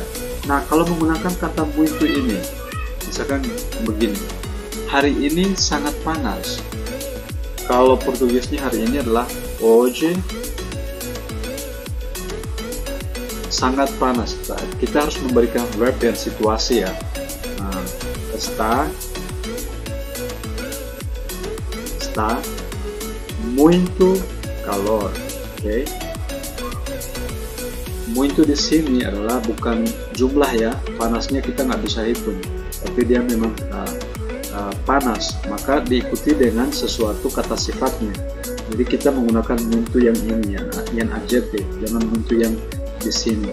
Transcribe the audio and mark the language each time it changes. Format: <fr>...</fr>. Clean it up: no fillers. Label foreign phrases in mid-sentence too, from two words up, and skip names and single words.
<id>Nah, kalau menggunakan kata muito ini, misalkan begini, hari ini sangat panas. Kalau Portugisnya hari ini adalah hoje sangat panas. Kita harus memberikan verb dan situasi ya. Nah,</id> <pt>está muito calor.</pt> <id>Oke. Muito di sini adalah bukan jumlah ya, panasnya kita nggak bisa hitung, tapi dia memang panas, maka diikuti dengan sesuatu kata sifatnya. Jadi kita menggunakan muito yang ini ya, yang adjektif, jangan muito yang di sini.</id>